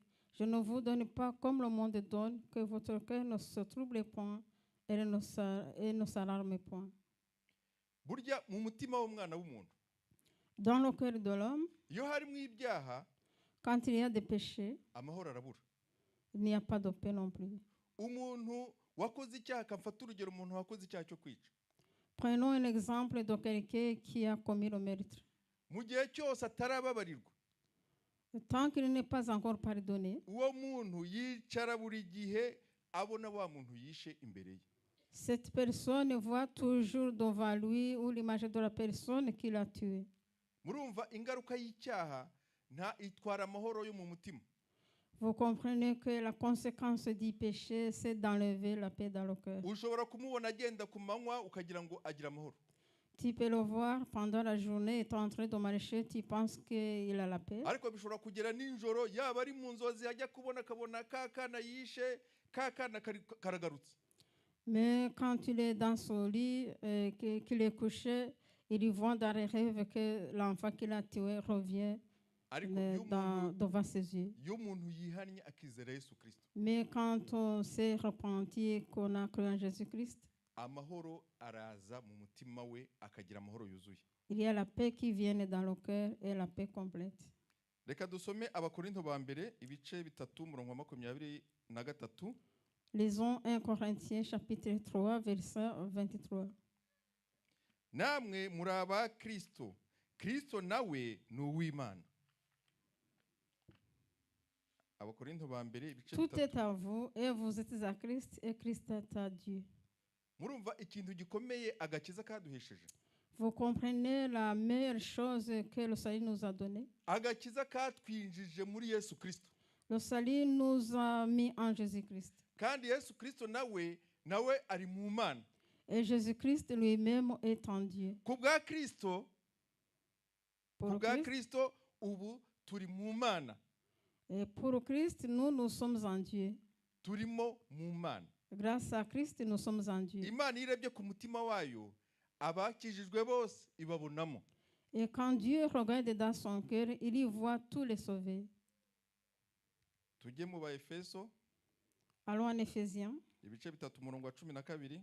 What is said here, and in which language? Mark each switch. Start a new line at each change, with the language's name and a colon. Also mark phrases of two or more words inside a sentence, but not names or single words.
French: Je ne vous donne pas comme le monde donne, que votre cœur ne se trouble point et ne s'alarme point.
Kinyarwanda: Burya mu mutima w'umwana w'umuntu,
French: dans le cœur de l'homme,
Kinyarwanda: iyo harimo ibyaha,
French: quand il y a des péchés,
Kinyarwanda: amahoro arabura.
French: Il n'y a pas de paix non plus.
Kinyarwanda: Umuntu wakoze icyaha, kamfata urugero umuntu wakoze icyaha cyo kwica.
French: Prenons un exemple de quelqu'un qui a commis le meurtre.
Kinyarwanda: Mu gihe cyose atarababarirwa,
French: tant qu'il n'est pas encore pardonné,
Kinyarwanda: uwo muntu yicara buri gihe abona wa muntu yishe imbere ye.
French: Cette personne voit toujours devant lui ou l'image de la personne qui l'a tué.
Kinyarwanda: Murumva ingaruka y'icyaha nta itwara amahoro yo mu mutima.
French: Vous comprenez que la conséquence du péché, c'est d'enlever la paix dans le cœur.
Kinyarwanda: Ushobora kumubona agenda ku manywa ukagira ngo agira amahoro.
French: Tu peux le voir pendant la journée, étant en train de marcher, tu penses qu'il a la paix.
Kinyarwanda: Ariko bishobora kugera ninjoro, yaba ari mu nzozi ajya kubona kabona kakana yishe, kakana karagarutse.
French: Mais quand il est dans son lit, qu'il est couché, il voit dans les rêves que l'enfant qu'il a tué revient devant ses yeux. Mais quand on s'est repenti et qu'on a cru en Jésus-Christ, il y a la paix qui vient dans le cœur et la paix complète.
Kinyarwanda: Reka dusome Abakorinto ba mbere ibice 3 umurongo wa 23.
French: Lisons 1 Corinthiens chapitre 3 verset 23.
Kinyarwanda: Namwe muraba Kristo, Kristo nawe ni uw'Imana. Abakorinto ba mbere ibice 3.
French: Tout est à vous et vous êtes à Christ et Christ est à Dieu.
Kinyarwanda: Murumva ikintu gikomeye agakiza kaduhesheje.
French: Vous comprenez la meilleure chose que le salut nous a donnée?
Kinyarwanda: Agakiza katwinjije muri Yesu Kristo.
French: Le salut nous a mis en Jésus-Christ.
Kinyarwanda: Kandi Yesu Kristo nawe ari mu Mana.
French: Et Jésus-Christ lui-même est en Dieu.
Kinyarwanda: Kubwa Kristo, ubu turi mu Mana.
French: Et pour Christ, nous sommes en Dieu.
Kinyarwanda: Turimo mu Mana.
French: Grâce à Christ, nous sommes en Dieu.
Kinyarwanda: Imana irebye ku mutima wayo, abakijijwe bose ibabonamo.
French: Et quand Dieu regarde dans son cœur, il y voit tous les sauvés.
Kinyarwanda: Tujye mu Baefeso.
French: Allons en Éphésiens.
Kinyarwanda: Ibice 3 umurongo wa 12.